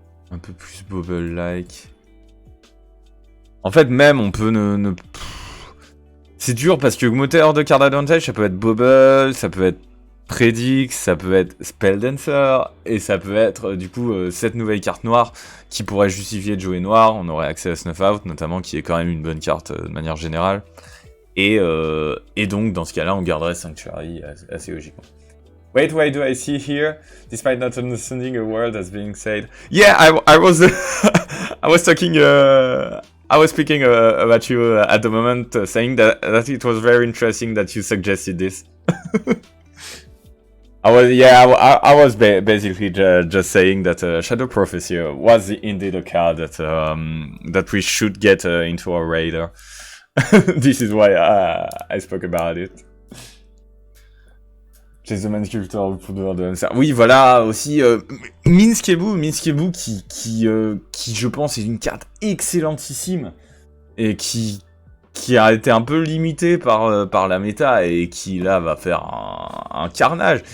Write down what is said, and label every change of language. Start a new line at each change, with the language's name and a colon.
French: Un peu plus bobble-like. En fait, même, on peut C'est dur parce que moteur de card advantage, ça peut être bobble, ça peut être Predix, ça peut être Spell Dancer, et ça peut être du coup cette nouvelle carte noire qui pourrait justifier de jouer noir. On aurait accès à Snuff Out notamment, qui est quand même une bonne carte de manière générale. Et donc dans ce cas-là, on garderait Sanctuary assez logiquement.
English: Wait, why do I see here? Despite not understanding a word that's being said. Yeah, I was I was talking I was speaking about you at the moment, saying that it was very interesting that you suggested this. I was basically just saying that Shadow Prophecy was indeed a card that we should get into our radar. This is why I spoke about it.
French: Chase the Man Sculptor, le pouvoir de hamster. Oui, voilà, aussi, Minskebu qui, je pense, est une carte excellentissime, et qui a été un peu limité par la méta, et qui, là, va faire un carnage.